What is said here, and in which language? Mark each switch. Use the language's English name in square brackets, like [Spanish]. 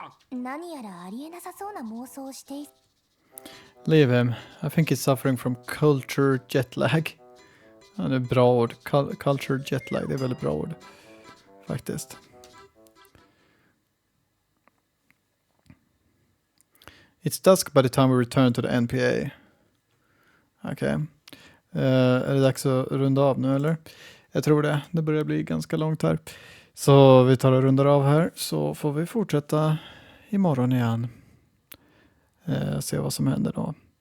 [Japanese] 何やらありえなさそうな妄想をしてい。 [English] Leave him. I think he's suffering from culture jet lag. [Swedish] Ja, det är bra ord. Culture jet lag, det är väldigt bra ord. Faktiskt. [English] It's dusk by the time we return to the NPA. [Swedish] Okej. Är det dags att runda av nu eller? Jag tror det. Det börjar bli ganska långt här. Så vi tar och rundar av här. Så får vi fortsätta imorgon igen. Se vad som händer då.